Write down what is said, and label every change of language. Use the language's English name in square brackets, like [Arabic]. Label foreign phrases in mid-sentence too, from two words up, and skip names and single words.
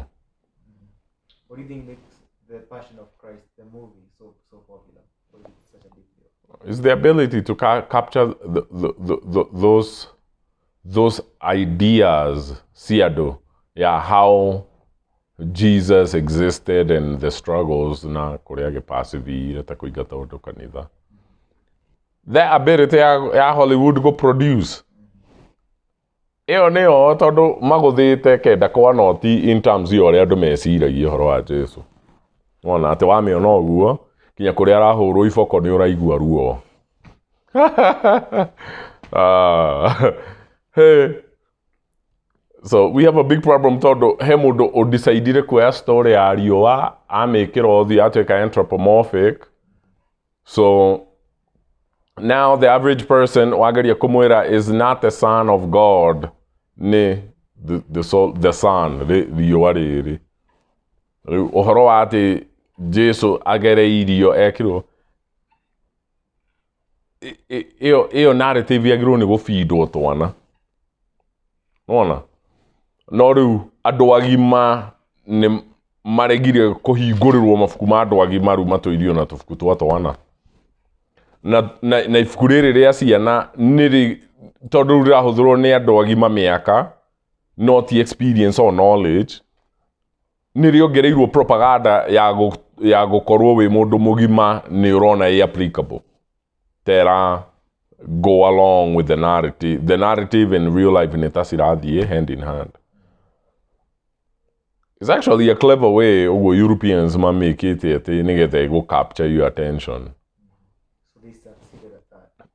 [English] What do you think makes The Passion of Christ, the movie, so popular? Why is it such a big deal? It's the ability to capture those ideas, siado, yeah, how Jesus existed and the struggles [Kikuyu] na kuria pasivira ta kuigata undu kanitha. [English] The ability ya Hollywood go produce. [Kikuyu] Eo neo tondu maguthite kenda kwa noti [English] in terms [Kikuyu] yo ria andu meciragia horo wa Jesu. Wona ati wa miona oguo kinya kuria arahurwo iboko ni uraigua ruo. [English] Hey. So we have a big problem [Kikuyu] tondu he mundu udecidire kuoya story ya riua amekira othi atuika anthropomorphic. [English] So now the average person [Kikuyu] wageria kumwira [English] is not the son of God ni the son [Kikuyu] riua riri. Uhoro wa ati Jesu agereirio ekirwo iyo narrative yagirwo ni gufeedwo twana nona no riu andu agima ni maregire kuhingurirwo mabuku ma andu agima riu matuirio na tubuku twa twana na ibuku riri ria ciana niri tondu rirahuthirwo ni andu agima miaka [English] not experience or knowledge [Kikuyu] niri ongereirwo propaganda ya gukorwo wi mundu mugima ni urona i applicable tera go along with the narrative in real life in tasirathie [English] hand in hand. It's actually a clever way Europeans make it to go capture your attention. So they succeeded at that.